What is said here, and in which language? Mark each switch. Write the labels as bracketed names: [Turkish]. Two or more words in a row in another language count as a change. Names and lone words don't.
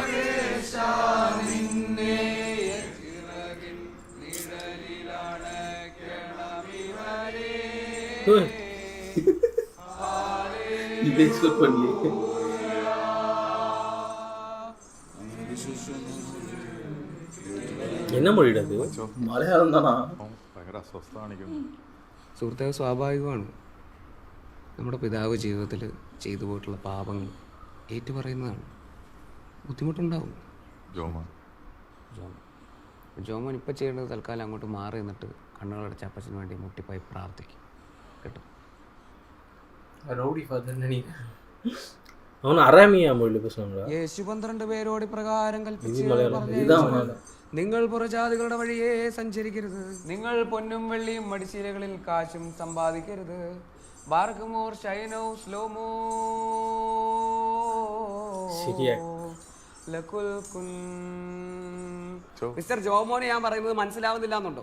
[Tamil] இதை எக்ஸ்பெக்ட் பண்ணி என்ன மொழிடாது? മലയാളം தானா? [Malayalam] ഭയങ്കര അസ്വസ്ഥ കാണിക്കുന്നു. സുഹൃത്തെ, സ്വാഭാവികമാണ്. നമ്മുടെ പിതാവ് ജീവിതത്തിൽ ചെയ്തു പോയിട്ടുള്ള പാപങ്ങൾ ഏറ്റുപറയുന്നതാണ്. ബുദ്ധിമുട്ടുണ്ടാവും. ജോമോൻ ഇപ്പം ചെയ്യേണ്ടത് തൽക്കാലം അങ്ങോട്ട് മാറി നിന്നിട്ട് കണ്ണുകളടച്ച് അപ്പച്ചന് വേണ്ടി മുട്ടിപ്പായി പ്രാർത്ഥിക്കും കേട്ടോ. [Tamil] ரவுடி ஃபாதர் நினைக்கிறேன். அவன் அராமியா மொழியில் பேசுவாங்களா? [Malayalam] യേശു 12 പേരോട് പ്രകാരം കൽപ്പിച്ചു, നിങ്ങൾ പുറജാതികളുടെ വഴിയെ സഞ്ചരിക്കരുത്. നിങ്ങൾ പൊന്നും വെള്ളിയും മടിശീലകളിൽ കാശും സമ്പാദിക്കരുത്. ബാർക്കുമോർ ഷൈനോ സ്ലോമോ മിസ്റ്റർ ജോമോനെ ഞാൻ പറയുന്നത് മനസ്സിലാവുന്നില്ല എന്നുണ്ടോ?